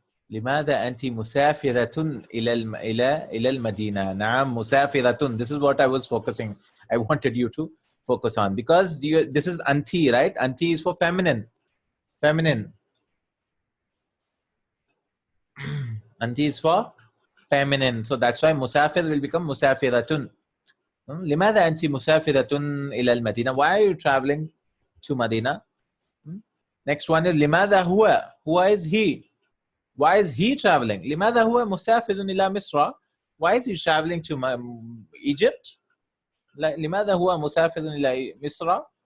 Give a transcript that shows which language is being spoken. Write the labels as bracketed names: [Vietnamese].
[Arabic] لماذا أنت مسافرة إلى المدينة؟ نعم مسافرة. [English] This is what I was focusing. I wanted you to focus on, because this is anti, right? Anti is for feminine. Feminine. Anti is for feminine. So that's why musafir will become musafiratun. [Arabic] لماذا أنت مسافرة إلى المدينة? [English] Why are you traveling to Medina? Next one is لماذا هو? Who is he? Why is he traveling? لماذا هو مسافر إلى مصر? Why is he traveling to Egypt? [Arabic] لماذا هو مسافر إلى مصر?